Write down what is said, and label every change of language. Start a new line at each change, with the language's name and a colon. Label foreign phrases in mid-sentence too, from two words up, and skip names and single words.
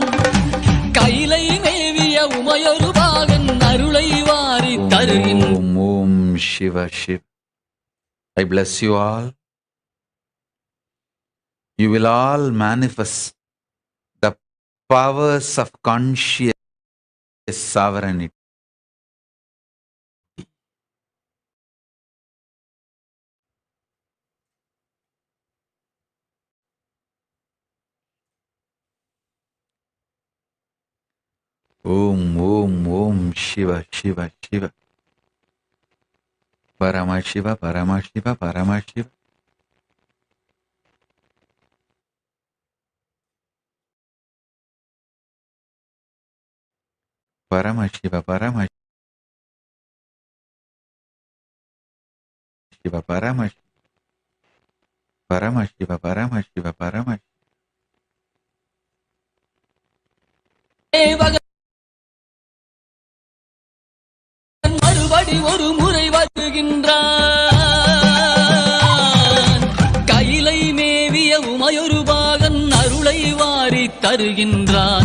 Tamil: கைலை மேவிய உமையொரு பாகன் அருளை வாரி தருகின்றான்.
Sanskrit: ॐ शिव शिव.
English: I bless you all. You will all manifest the powers of conscious sovereignty.
Sanskrit: ॐ ॐ ॐ शिव शिव शिव. परम शिव परम शिव परम शिव. परम शिव परम शिव परम शिव परम शिव परम शिव परम Shiva.
Tamil: மறுபடி ஒரு முறை வருகின்றான். கைலை மேவிய உமையொரு பாகன் அருளை வாரி தருகின்றான்.